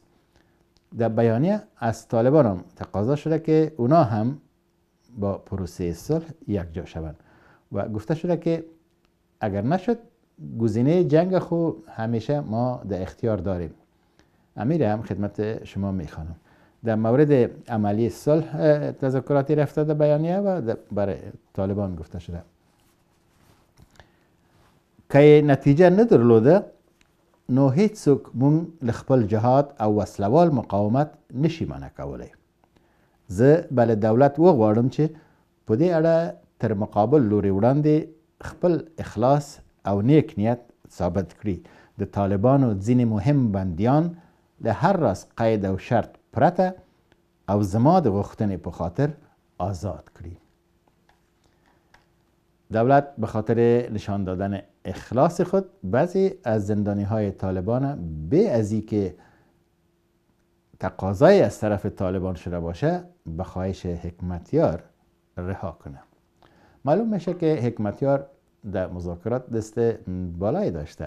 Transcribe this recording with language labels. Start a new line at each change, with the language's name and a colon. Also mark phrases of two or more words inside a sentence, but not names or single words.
Persian: در بیانیه از طالبان هم تقاضا شده که اونا هم با پروسه صلح یک جا شوند و گفته شده که اگر نشد گزینه جنگ خو همیشه ما در اختیار داریم. امیر هم خدمت شما میخوانم. در مورد عملی صلح تذکراتی رفته در بیانیه و برای طالبان گفته شده که
Pashto: نتیجه ندرلوده نو هیڅ څوک مونږ له خپل جهاد او وسلوال مقاومت نشي منع کولی. زه بل دولت وغواړم چې په دې اړه تر مقابل لوري وړاندې خپل اخلاص او نیک نیت ثابت کړي. د طالبانو ځینې مهم بندیان له هر راز قید او شرط پرته او زما د غوښتنې په خاطر آزاد کړي.
Persian: دولت به خاطر نشان دادن اخلاص خود بعضی از زندانی های طالبان به ازی که تقاضای از طرف طالبان شده باشه به خواهش حکمتیار رها کنه. معلوم میشه که حکمتیار در مذاکرات دست بالایی داشته.